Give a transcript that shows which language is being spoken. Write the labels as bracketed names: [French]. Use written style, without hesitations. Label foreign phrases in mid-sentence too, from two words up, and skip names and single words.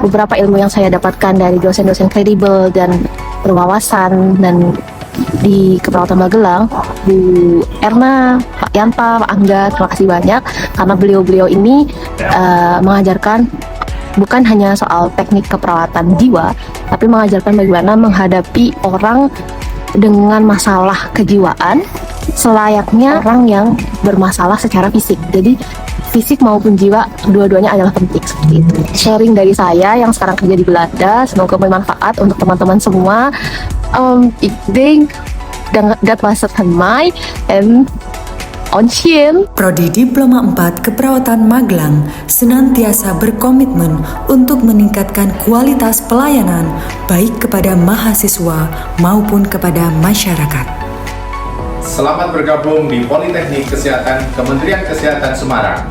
[Indonesian] Beberapa ilmu yang saya dapatkan dari dosen-dosen kredibel dan berwawasan dan di Keperawatan Magelang, Bu Erna, Pak Yanta, Pak Angga, terima kasih banyak karena beliau-beliau ini mengajarkan bukan hanya soal teknik keperawatan jiwa, tapi mengajarkan bagaimana menghadapi orang dengan masalah kejiwaan selayaknya orang yang bermasalah secara fisik. Jadi fisik maupun jiwa dua-duanya adalah penting, seperti itu. Sharing dari saya yang sekarang kerja di Belanda, semoga bermanfaat untuk teman-teman semua. [Dutch] Ik denk dat was het van mij en Onshien. [Indonesian] Prodi Diploma 4 Keperawatan Magelang senantiasa berkomitmen untuk meningkatkan kualitas pelayanan baik kepada mahasiswa maupun kepada masyarakat. Selamat bergabung di Politeknik Kesehatan Kementerian Kesehatan Semarang.